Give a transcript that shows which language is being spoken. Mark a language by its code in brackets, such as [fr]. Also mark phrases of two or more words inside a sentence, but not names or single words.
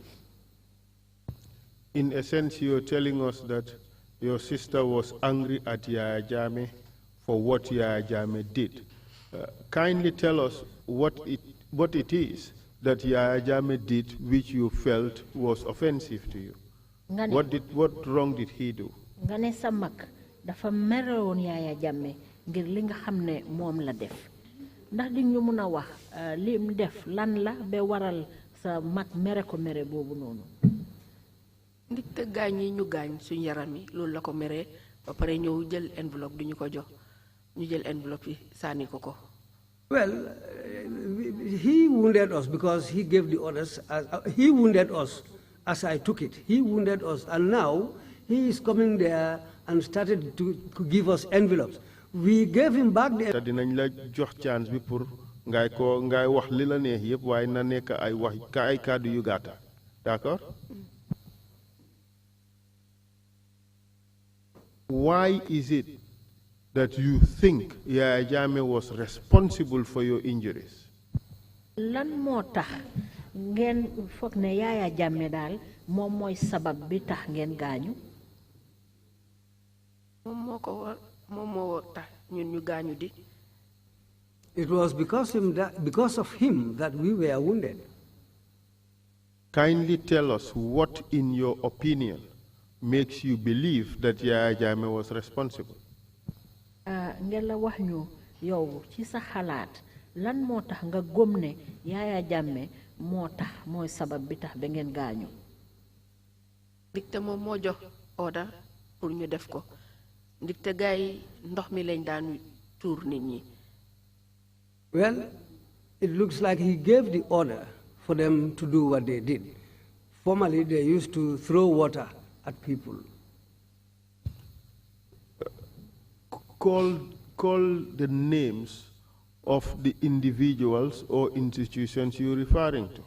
[en] In a sense, you're telling us that your sister was angry at Yaya Jammeh for what Yaya Jammeh did. Kindly tell us what it is that Yaya Jammeh did which you felt was offensive to you. What wrong did he do? [wo] Nga ne sa mag dafa merewoon Yaya Jammeh ngir li nga xam ne moom la def ndax di ñu mun a wax lim def lan la ba waral sa mag mere ko mere boobu noonu. Ndik te gaañ yi ñu gaañ suñu yaram yi loolu la ko meree ba pare ñëw jël enveloppe du ñu ko jox ñu jël enveloppe yi sànni ko ko. [en] Well, he wounded us because he gave the orders. He wounded us as I took it. He wounded us, and now he is coming there and started to give us envelopes. We gave him back the. [wo] Dinañ la jox chance bi pour ngay wax li la neex yëpp waaye na nekk ay wax ay kàddu yu gàtta. D'accord? [en] Why is it that you think Yaya Jammeh was responsible for your injuries? [wo] Lan moo tax ngeen foog ne Yaya Jammeh daal moom mooy sabab bi tax ngeen gaañu. moom moo tax ñun ñu gaañu di. [en] It was because of him that we were wounded. Kindly tell us what, in your opinion, makes you believe that Yaya Jammeh was responsible. [wo] Ngeen la wax ñu yow ci sa xalaat lan moo tax nga gëm ne Yaya Jammeh moo tax mooy sabab bi tax ba ngeen gaañu. Ndikte moom moo jox order pour ñu def ko ndikte gaay ndox mi lañ daan tuur nit ñi. [en] Well, it looks like he gave the order for them to do what they did. Formerly, they used to throw water at people. Call the names of the individuals or institutions you're referring to.